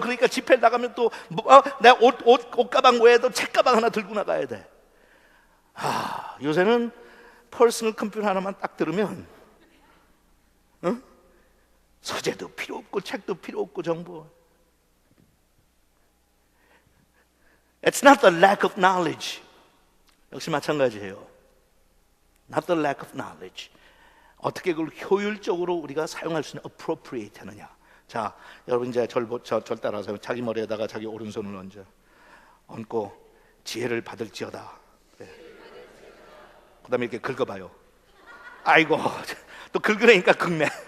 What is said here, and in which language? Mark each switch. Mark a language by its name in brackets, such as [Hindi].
[Korean] 그러니까 집회를 나가면 또 내가 옷 가방 외에도 책 가방 하나 들고 나가야 돼. 요새는 퍼스널 컴퓨터 하나만 딱 들으면 서재도 필요 없고 책도 필요 없고 정보. [English] It's not the lack of knowledge. [Korean] 역시 마찬가지예요. [English] Not the lack of knowledge. [Korean] 어떻게 그걸 효율적으로 우리가 사용할 수 있는 appropriate 하느냐. 자, 여러분 이제 절 따라서 자기 머리에다가 자기 오른손을 얹고 지혜를 받을지어다. 네. 그 다음에 이렇게 긁어봐요. 아이고, 또 긁으려니까 긁네.